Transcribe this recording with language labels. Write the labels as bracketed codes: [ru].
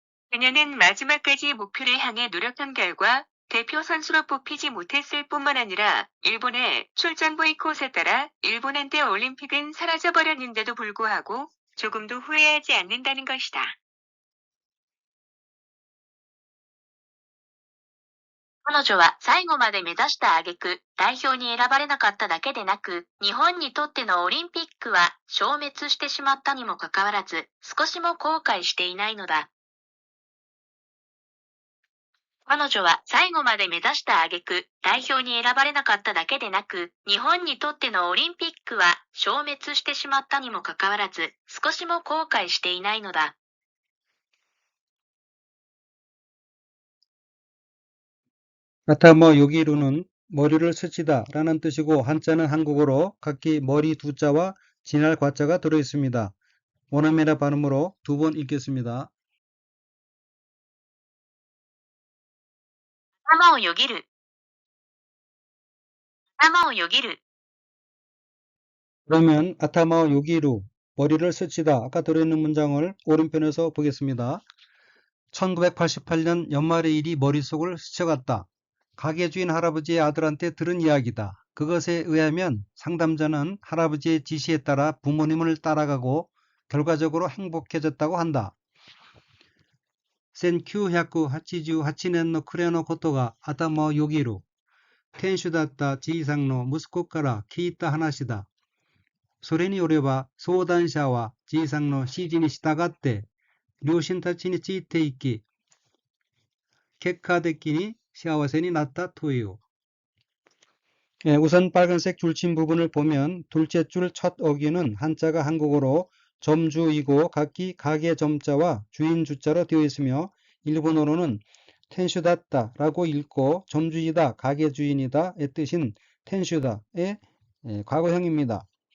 [ko] 그녀는 마지막까지 목표를 향해 노력한 결과 대표 선수로 뽑히지 못했을 뿐만 아니라 일본의 출전 보이콧에 따라 일본한테 올림픽은 사라져버렸는데도 불구하고 조금도 후회하지 않는다는 것이다. [ja] 彼女は最後まで目指した挙句、代表に選ばれなかっただけでなく、日本にとってのオリンピックは消滅してしまったにもかかわらず、少しも後悔していないのだ。彼女は最後まで目指した挙句、代表に選ばれなかっただけでなく、日本にとってのオリンピックは消滅してしまったにもかかわらず、少しも後悔していないのだ。 [ko] 아타모 요기루는 머리를 스치다 라는 뜻이고 한자는 한국어로 각기 머리 두 자와 진할 과자가 들어있습니다. 원어민의 발음으로 두 번 읽겠습니다. [ja] 頭をよぎる。頭をよぎる。 [ko] 그러면 아타마오 요기루 머리를 스치다 아까 들어있는 문장을 오른편에서 보겠습니다. 1988년 연말의 일이 머릿속을 스쳐갔다. 가게 주인 할아버지의 아들한테 들은 이야기다. 그것에 의하면 상담자는 할아버지의 지시에 따라 부모님을 따라가고 결과적으로 행복해졌다고 한다. [ja] 1988年の暮れのことが頭をよぎる。店主だったじいさんの息子から聞いた話だ。それによれば相談者はじいさんの指示に従って両親たちについていき、結果的に幸せになったという。 [ko] 우선 빨간색 줄친 부분을 보면 둘째 줄 첫 어귀는 한자가 한국어로 점주이고 각기 가게 점자와 주인 주자로 되어 있으며 일본어로는 텐슈다tta 라고 읽고 점주이다, 가게 주인이다의 뜻인 텐슈다의 과거형입니다.